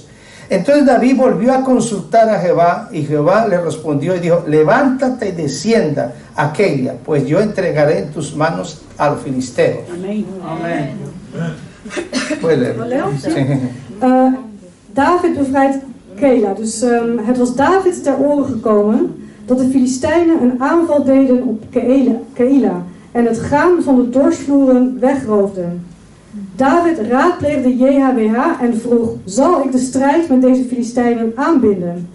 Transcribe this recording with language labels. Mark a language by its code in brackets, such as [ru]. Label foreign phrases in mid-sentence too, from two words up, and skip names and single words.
[es] Entonces David volvió a consultar a Jehová, y Jehová le respondió y dijo, levántate y descienda a Keila, pues yo entregaré en tus manos a los filisteos. Amén. Amén. ¿Puedes leer? Sí. [nl] David bevrijdt Keila. Dus het was David ter oren gekomen dat de Filistijnen een aanval deden op Keila en het graan van de dorpsvloeren wegroofden. David raadpleegde JHWH en vroeg, zal ik de strijd met deze Filistijnen aanbinden?